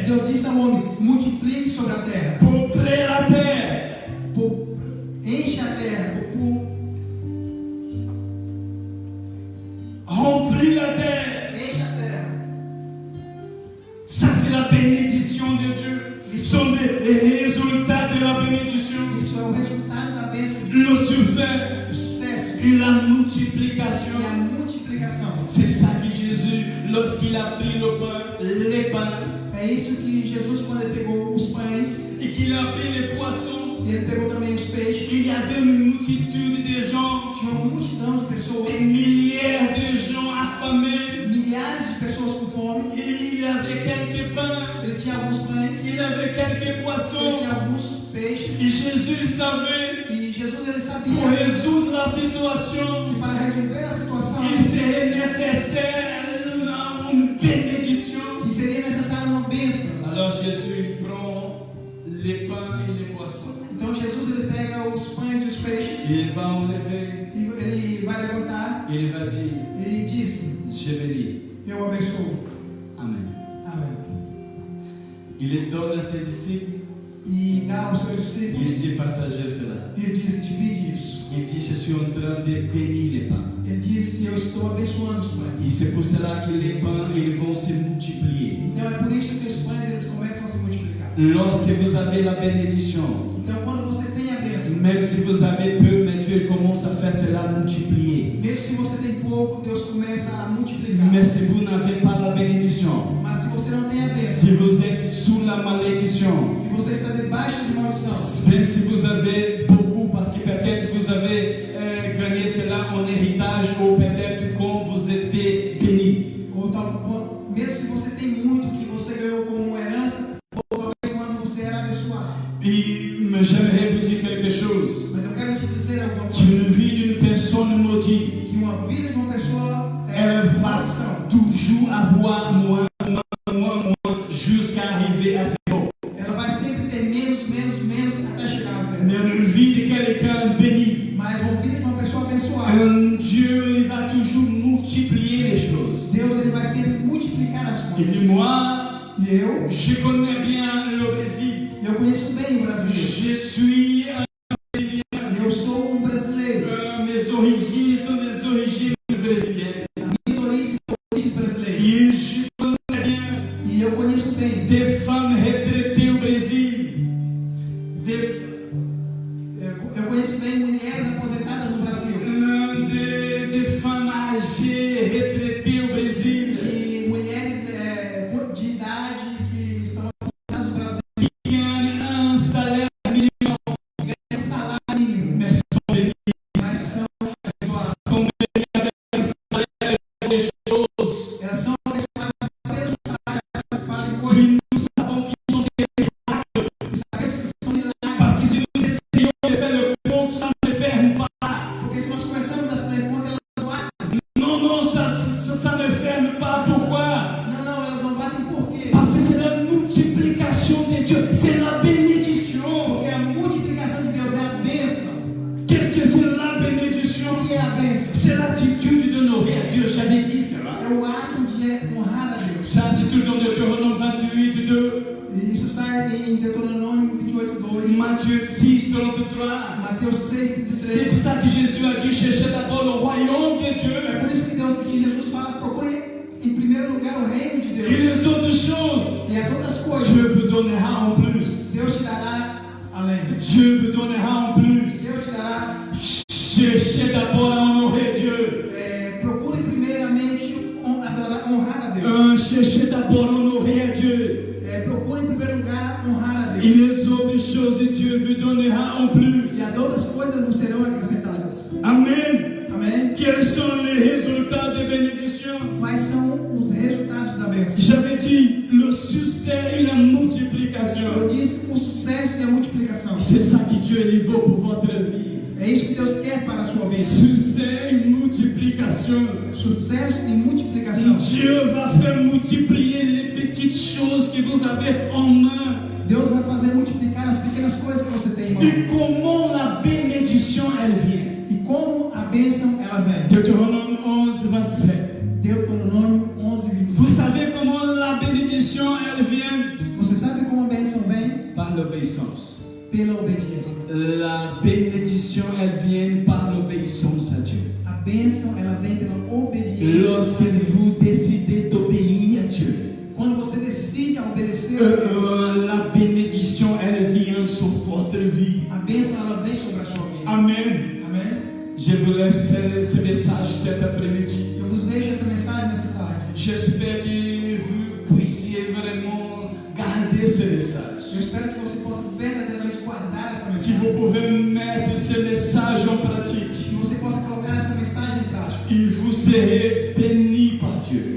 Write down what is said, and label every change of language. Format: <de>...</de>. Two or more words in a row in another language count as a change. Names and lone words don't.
<pt>E Deus disse ao homem: multiplique sobre a terra.</pt> <fr>peuplez la terre.</fr> <pt>Enche a terra.</pt> <fr>Remplis la terre.</fr> <pt>Enche a terra.</pt> <fr>Ça, c'est la bénédiction de Dieu. Ce sont les résultats de la bénédiction.</fr> <pt>Isso é o resultado da bênção.</pt> <fr>Le succès</fr> <pt>O sucesso</pt> <fr>et la multiplication.</fr> <pt>e a multiplicação.</pt> <fr>C'est ça que Jésus, lorsqu'il a pris les pains,</fr> <pt>É isso que Jesus, quando ele pegou os pães,</pt> <fr>et qu'il a pris les poissons,</fr> <pt>ele pegou também os peixes.</pt> <fr>il y avait une multitude de gens,</fr> <pt>Tinha uma multidão de pessoas,</pt> <fr>des milliers de gens affamés.</fr> <pt>milhares de pessoas com fome.</pt> <fr>Et il y avait quelques pains,</fr> <pt>Ele tinha alguns pães,</pt> <fr>il y avait quelques</fr> <pt>ele</pt> <fr>poissons.</fr> <pt>tinha alguns</pt> <fr>Et</fr> <pt>peixes.</pt> <fr>Jésus il savait,</fr> <pt>E Jesus ele</pt> <fr>pour</fr> <pt>sabia</pt> <fr>résoudre la situation,</fr> <pt>que para resolver a situação,</pt> <fr>il serait nécessaire une bénédiction.</fr> <pt>que seria necessário uma bênção.</pt> <fr>Alors Jésus il prend les pains et les poissons.</fr> <pt>Então Jesus ele pega os pães e os peixes,</pt> <fr>Il va enlever,</fr> <pt>e ele vai levantar</pt> <fr>il va dire,</fr> <pt>e diz:</pt> <fr>je bénis.</fr> <pt>eu abençoo.</pt> <fr>Amen.</fr> <pt>Amém.</pt> <fr>Il les donne à ses disciples,</fr> <pt>E dá aos seus discípulos</pt> <fr>il dit partagez cela.</fr> <pt>e diz: divide isso.</pt> <fr>Il dit je suis en train de bénir les pains.</fr> <pt>Ele disse: eu estou abençoando os pães.</pt> <fr>Et c'est pour cela que les pains ils vont se multiplier.</fr> <pt>Então é por isso que os pães eles começam a se multiplicar.</pt> <fr>Lorsque vous avez la bénédiction,</fr> <pt>Então quando você tem a bênção,</pt> <fr>même si vous avez peu, mais Dieu Dieu commence à faire cela multiplier.</fr> <pt>Mesmo se você tem pouco, Deus começa a multiplicar.</pt> <fr>Mais si vous n'avez pas la bénédiction,</fr> <pt>Mas se você não tem a bênção,</pt> <fr>si vous êtes sous la malédiction,</fr> <pt>se você está debaixo de maldição,</pt> <fr>même si vous avez beaucoup, parce que peut-être vous avez gagné cela en héritage, ou peut-être quand vous étiez béni.</fr> <pt>ou mesmo se você tem muito que você ganhou como herança, ou talvez quando você era abençoado.</pt> <fr>Mais j'aimerais vous dire quelque chose.</fr> <pt>Mas eu quero te dizer alguma coisa.</pt> <fr>Qu'une vie d'une personne maudite,</fr> <pt>Que uma vida de uma pessoa</pt> <fr>elle va</fr> <pt>maldição.</pt> <fr>toujours avoir moins, jusqu'à arriver à zéro.</fr> <pt>Ela vai sempre ter menos até chegar a zero.</pt> <fr>Mais une vie de quelqu'un béni,</fr> <pt>Mas uma vida de uma pessoa abençoada,</pt> <fr>Dieu il va toujours multiplier les choses.</fr> <pt>Deus ele vai sempre multiplicar as</pt> <fr>Et</fr> <pt>coisas.</pt> <fr>moi,</fr> <pt>E eu</pt> <fr>je connais bien le Brésil.</fr> <pt>conheço bem o Brasil.</pt> <fr>Je suis</fr> <pt>Eu sou brasileiro.</pt> <fr>mes origines sont des origines brésiliennes.</fr> <pt>Minhas origens são origens brasileiras.</pt> <fr>Et je connais bien</fr> <pt>E eu conheço bem.</pt> <fr>des femmes retraitées au Brésil.</fr> <pt>Eu conheço bem mulheres aposentadas no Brasil.</pt> <fr>Des femmes âgées retraitées au Brésil.</fr> <pt>E mulheres de idade que estão aposentadas no Brasil.</pt> <fr>Qui gagnent un salaire minimum.</fr> <pt>Ganham salário mínimo.</pt> <fr>Mais sont bénis.</fr> <pt>Mas são abençoadas.</pt> <fr>Sont bénis avec un salaire des choses</fr> <pt>Elas são abençoadas apenas no salário. Elas fazem</pt> <fr>qui</fr> <pt>coisas.</pt> <fr>nous savons qui sont des miracles.</fr> <pt>Sabemos que são milagres.</pt> <fr>Parce que si nous essayons de faire le compte, ça ne ferme pas.</fr> <pt>Porque se nós começamos a fazer conta, elas não batem.</pt> <fr>Non, ça ne ferme pas. Pourquoi?</fr> <pt>Não, elas não batem por quê?</pt> <fr>Parce que c'est la multiplication de Dieu, c'est la bénédiction.</fr> <pt>Porque a multiplicação de Deus é a bênção.</pt> <fr>Qu'est-ce que c'est la bénédiction?</fr> <pt>O que é a bênção?</pt> <fr>C'est l'attitude d'honorer à Dieu. J'avais dit cela.</fr> <pt>É o ato de honrar a Deus.</pt> <fr>Ça, c'est tout dans Deutéronome 28, 2,</fr> <pt>E isso sai em Deuteronômio 28:2,</pt> <fr>Matthieu 6, 33.</fr> <pt>Mateus 6:33.</pt> <fr>C'est pour ça que Jésus a dit, cherchez d'abord le royaume de Dieu</fr> <pt>É por isso que Jesus fala, procure em primeiro lugar o reino de</pt> <fr>et</fr> <pt>Deus.</pt> <fr>les autres choses.</fr> <pt>E as outras coisas,</pt> <fr>Dieu vous donnera en plus.</fr> <pt>Deus te dará além.</pt> <fr>Dieu vous donnera en plus.</fr> <pt>Deus te dará.</pt> <fr>Cherchez d'abord à honorer Dieu.</fr> <pt>Procure primeiramente honrar a Deus.</pt> <fr>Cherchez d'abord à honorer à Dieu.</fr> <pt>Procure em primeiro lugar honrar a</pt> <fr>Et</fr> <pt>Deus.</pt> <fr>les autres choses, Dieu vous donnera en plus.</fr> <pt>E as outras coisas não serão acrescentadas.</pt> <fr>Amen.</fr> <pt>Amém?</pt> <fr>Quels sont les résultats des bénédictions?</fr> <pt>Quais são os resultados da bênção?</pt> <fr>J'avais dit le succès et la multiplication.</fr> <pt>Eu disse o sucesso e a multiplicação.</pt> <fr>C'est ça que Dieu il veut pour votre vie.</fr> <pt>É isso que Deus quer para a sua vida.</pt> <fr>Succès et multiplication.</fr> <pt>Sucesso e multiplicação.</pt> <fr>Dieu va faire multiplier les petites choses que vous avez en main.</fr> <pt>Deus vai fazer multiplicar as pequenas coisas que você tem em mão.</pt> <fr>Et comment la bénédiction elle vient?</fr> <pt>E como a bênção ela vem.</pt> <fr>Deutéronome 11, 27.</fr> <pt>Deuteronômio 11:25.</pt> <fr>Vous savez comment la bénédiction elle vient?</fr> <pt>Você sabe como a bênção vem?</pt> <fr>Par l'obéissance.</fr> <pt>Pela obediência.</pt> <fr>La bénédiction elle vient par l'obéissance à Dieu.</fr> <pt>A bênção ela vem pela obediência.</pt> <fr>Lorsque vous décidez d'obéir à Dieu,</fr> <pt>Quando você decide obedecer a Deus,</pt> <fr>la bénédiction elle vient sur votre vie.</fr> <pt>a bênção ela vem sobre a sua vida.</pt> <fr>Amen.</fr> <pt>Amém?</pt> <fr>Je vous laisse ce message cet après-midi.</fr> <pt>Eu vos deixo essa mensagem nessa tarde.</pt> <fr>J'espère que vous puissiez vraiment garder ce message.</fr> <pt>Eu espero que você possa verdadeiramente guardar essa</pt> <fr>Que</fr> <pt>mensagem.</pt> <fr>vous pouvez mettre ce message en pratique.</fr> <pt>Que você possa colocar essa mensagem em prática.</pt> <fr>Et vous serez bénis par</fr> <pt>E</pt> <fr>Dieu.</fr>